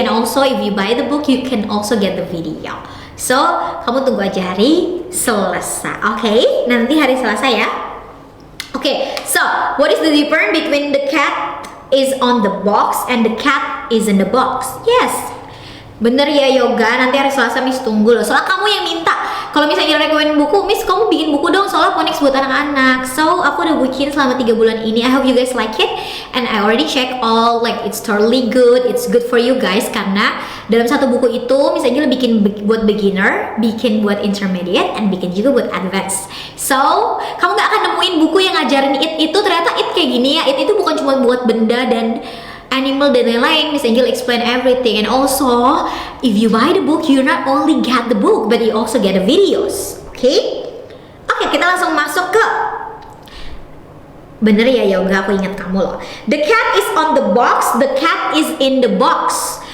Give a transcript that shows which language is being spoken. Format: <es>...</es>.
<en>And also if you buy the book, you can also get the video. So,</en> <id>kamu tunggu aja hari Selasa,</id> <en>okay?</en> <id>Nanti hari Selasa ya.</id> <en>Okay, so what is the difference between the cat is on the box and the cat is in the box? Yes,</en> <id>Bener ya Yoga, nanti hari Selasa Miss tunggu loh. Soalnya kamu yang minta. Kalau misalnya rekomen buku, Miss kamu bikin buku dong. Soalnya Phonics buat anak-anak.</id> <en>So</en> <id>aku udah bikin selama 3 bulan ini.</id> <en>I hope you guys like it. And I already check all, like it's totally good. It's good for you guys.</en> <id>Karena dalam satu buku itu, misalnya bikin buat beginner, bikin buat intermediate, and bikin juga buat advanced. So kamu gak akan nemuin buku yang ngajarin itu ternyata kayak gini ya. Itu bukan cuma buat benda dan animal dan lain-lain.</id> <en>Miss Angel explain everything. And also if you buy the book, you not only get the book but you also get the videos.</en> <id>Oke, kita langsung masuk ke bener ya Yoga, aku ingat kamu loh.</id> <en>The cat is on the box, the cat is in the box.</en>